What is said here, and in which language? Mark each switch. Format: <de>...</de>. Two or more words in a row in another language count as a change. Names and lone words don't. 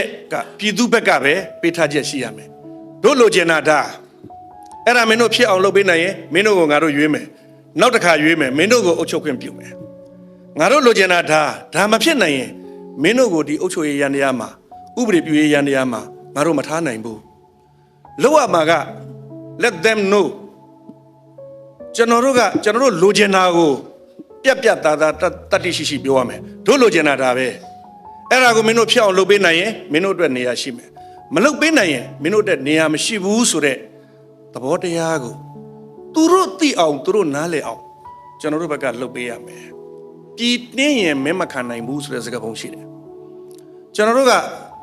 <my>က်ကပြည်သူဘက်ကပဲပေးထားချက်ရှိရမယ်တို့လိုချင်တာဒါအဲ့ဒါမင်းတို့ဖြစ်အောင်လုပ်ပေးနိုင်ရင်မင်းတို့ကိုငါတို့ရွေးမယ်နောက်တစ်ခါရွေးမယ်မင်းတို့ကို အုပ်ချုပ်ခွင့်ပြုမယ်ငါတို့လိုချင်တာဒါမဖြစ်နိုင်ရင်မင်းတို့ကိုဒီအုပ်ချုပ်ရေးရန်တရားမှာဥပဒေပြုရေးရန် တရားမှာငါတို့မထားနိုင်ဘူးလောက်ရမှာက</my> <en>let them know</en> <my>ကျွန်တော်တို့လိုချင်တာကိုပြတ်သားတတိရှိပြောရမယ်တို့လိုချင်တာဒါပဲအဲ့ဒါကိုမင်းတို့ဖြစ်အောင်လုပ်ပေးနိုင်ရင်မင်းတို့အတွက်နေရာရှိမယ်မလုပ်ပေးနိုင်ရင်မင်းတို့အတွက်နေရာမရှိဘူးဆိုတဲ့သဘောတရားကိုသူတို့သိအောင်သူတို့နားလည်အောင်ကျွန်တော်တို့ဘက်ကလုပ်ပေးရမယ်ပြည်တင်းရင်မင်းမခံနိုင်ဘူးဆိုတဲ့စကားပုံရှိတယ်ကျွန်တော်တို့က</my>